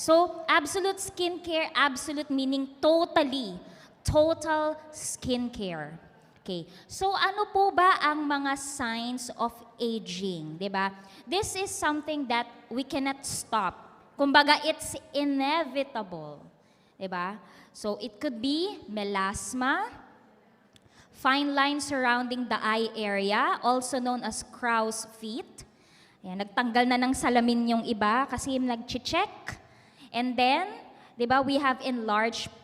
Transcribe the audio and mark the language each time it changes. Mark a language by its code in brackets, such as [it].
[en] So, absolute skincare, absolute meaning totally. Total skincare. Okay. [tl] So ano po ba ang mga signs of aging, 'di ba? [en] This is something that we cannot stop. Kumbaga it's inevitable, 'di ba? So it could be melasma, fine lines surrounding the eye area, also known as crow's feet. [tl] Ayan, nagtanggal na ng salamin yung iba kasi nag-check. [en] And then, [tl] 'di ba, [en] we have enlarged